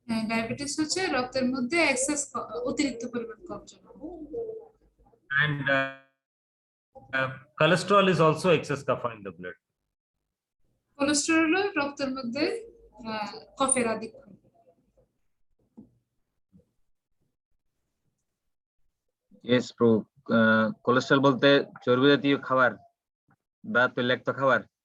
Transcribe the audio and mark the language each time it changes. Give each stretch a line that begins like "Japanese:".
Bangla: Diabetes হচ্ছে রক্তের মধ্যে এক্সেস অতিরিক্ত পরিমাণ কফ জমা।
English: And cholesterol is also excess kapha in the blood.
Bangla: Cholesterol রক্তের মধ্যে কফের আধিক্য। ইয়েস প্রভু, কোলেস্ট্রল বলতে চর্বি জাতীয় খাবার বা তৈলাক্ত খাবার।